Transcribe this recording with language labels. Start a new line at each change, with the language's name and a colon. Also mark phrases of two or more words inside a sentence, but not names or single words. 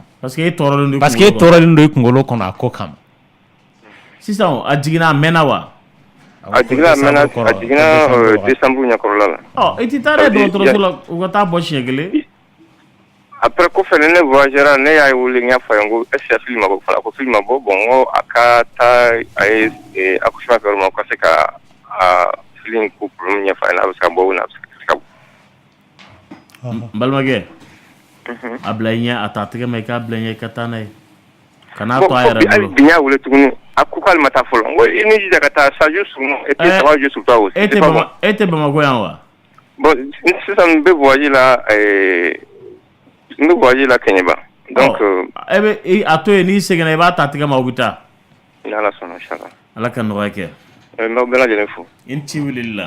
French: Parce que
Bambara: e tɔɔrɔlen don.
French: Parce que
Bambara: e tɔɔrɔlen don i kunkolo kɔnɔ a ko kama. Sisan a jiginna a mɛnna wa. A jiginna décembre ɲɛkɔrɔla la. I tɛ taa n'a ye dɔgɔtɔrɔso la u ka taa bɔ siɲɛ kelen. Après kɔfɛ ne voyagera ne y'a wele n y'a fɔ a ye n ko
French: est-ce que
Bambara: film ma bɔ fana ko film ma bɔ bon n ko a ka taa a ye accouchement kɛ yɔrɔ min na ko ka se ka film ko problème ɲɛfɔ a ɲɛna a bɛ se ka bɔ o la a bɛ se ka bɔ. N balimakɛ a bila i ɲɛ a t'a tɛgɛ ma i k'a bila i ɲɛ i ka taa n'a ye kana to a yɛrɛ bolo. Hali bi n y'a wele tuguni a ko k'ale ma taa fɔlɔ n ko i ni jija ka taa
French: 7 jours sur et puis 3 jours sur toi aussi.
Bambara: E tɛ Bamakɔ yan wa. Bon sisan n bɛ voyage la n bɛ voyage la Kɛɲɛba. Donc e bɛ a to yen n'i seginna i b'a ta tɛgɛ ma o bɛ taa. Ni Ala sɔnna inchallah. Ala ka nɔgɔya kɛ. N b'aw bɛɛ lajɛlen fo. I ni ci wilili la.